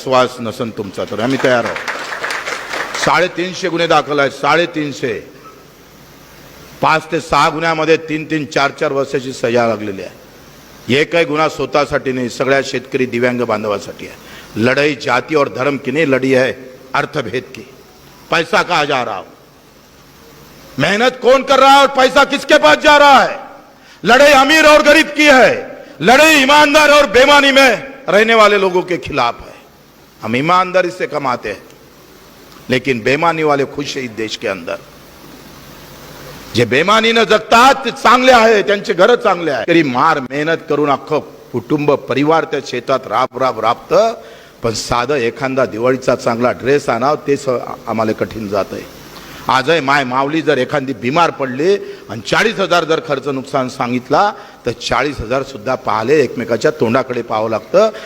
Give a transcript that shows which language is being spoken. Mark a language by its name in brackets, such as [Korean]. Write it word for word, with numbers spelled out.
[Marathi] विश्वास नसन तुमचा तर आम्ही तयार आहोत. साडेतीनशे गुन्हे दाखल आहेत, साडेतीनशे. पाच ते सहा गुन्ह्यामध्ये तीन तीन चार चार वर्षाची सजा लागलेली आहे. एकही गुन्हा स्वतःसाठी नाही, सगळ्या शेतकरी दिव्यांग बांधवासाठी आहे. [Hindi] लढाई जाती और धर्म की [Marathi] नाही लढी आहे, [Hindi] अर्थभेद की. पैसा कहां जा रहा हो, मेहनत कौन कर रहा है और पैसा किसके पास जा रहा है? लड़ाई अमीर और गरीब की है, लड़ाई ईमानदार और बेईमानी में रहने वाले लोगों के खिलाफ है. हम ईमानदारी से कमाते हैं, लेकिन बेईमानी वाले खुश है इस देश के अंदर. [Marathi] जे बेईमानी न जगतात ते चांगले आहे, त्यांचे घर चांगले आहे. तरी मार मेहनत करून अख्खं कुटुंब परिवार त्या शेतात राब राब राबतं, पण साधं एखादा दिवाळीचा चांगला ड्रेस आणावं तेच आम्हाला कठीण जात आहे. आजही माय माऊली जर एखादी बिमार पडली आणि चाळीस हजार जर खर्च नुकसान सांगितला तर चाळीस हजारसुद्धा पाहले एकमेकाच्या तोंडाकडे पाहावं लागतं.